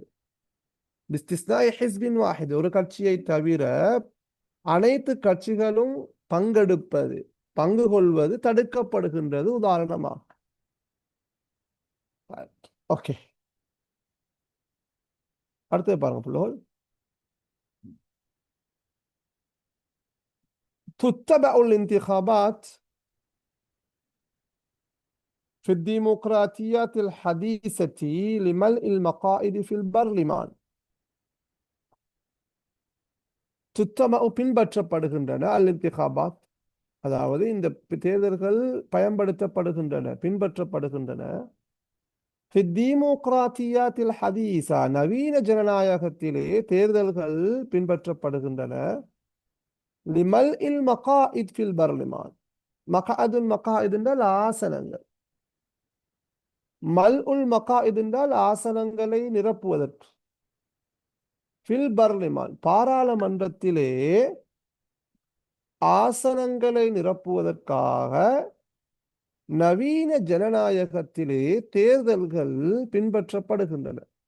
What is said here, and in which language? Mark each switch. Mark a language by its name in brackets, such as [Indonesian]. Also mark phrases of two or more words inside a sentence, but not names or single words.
[Arabic] باستثناء حزب واحد [Tamil] ஒரு கட்சியை தவிர அனைத்து கட்சிகளும் பங்கெடுப்பது, பங்கு கொள்வது தடுக்கப்படுகின்றது. உதாரணமாக ஓகே, அடுத்து பாருங்க பிள்ளைகள். [Arabic] تتبع الانتخابات في الديمقراطيات الحديثة لملء المقاعد في البرلمان. [Tamil] تتبع பின்பற்றப்படுகின்றன الانتخابات அதாவது இந்த தேர்தல்கள் பயன்படுத்தப்படுகின்றன, பின்பற்றப்படுகின்றன. [Arabic] في الديمقراطيات الحديثة [Tamil] நவீன ஜனநாயகத்திலே தேர்தல்கள் பின்பற்றப்படுகின்றன. [Arabic] لملء المقاعد في البرلمان. [Tamil] மகாஇத் என்றால் ஆசனங்கள். [Arabic] ملء المقاعد [Tamil] என்றால் ஆசனங்களை நிரப்புவதற்கு. [Arabic] في البرلمان [Tamil] பாராளுமன்றத்திலே ஆசனங்களை நிரப்புவதற்காக நவீன ஜனநாயகத்திலே தேர்தல்கள் பின்பற்றப்படுகின்றன.